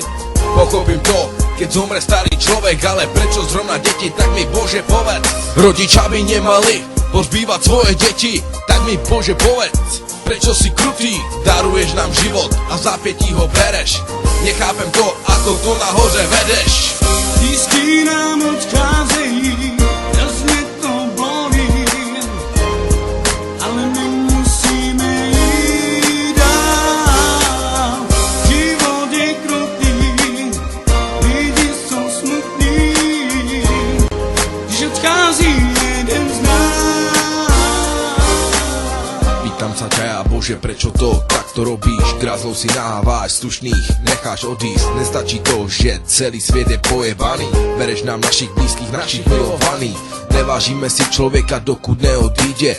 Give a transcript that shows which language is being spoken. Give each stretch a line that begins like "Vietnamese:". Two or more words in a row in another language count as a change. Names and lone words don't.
Slovak: Pochopím to, keď zomre starý človek, ale prečo zrovna deti, tak mi Bože povedz. Rodičia by nemali pozbývať svoje deti, tak mi Bože povedz. Prečo si krutý, daruješ nám život a v zápätí ho bereš. Nechápem to, ako to nahoře vedeš.
Czech: Blízký nám odcházejí, hrozně to bolí, ale my musíme jít dál. Život je krutý, lidi jsou smutní, když odchází jeden z nás.
Slovak: Pýtam sa ťa, Bože, prečo to takto robíš? Grázlov si naháváš, slušných necháš odísť. Nestačí to, že celý sviet je pojebaný. Bereš nám našich blízkych, našich milovaných. Nevážime si človeka, dokud neodíde.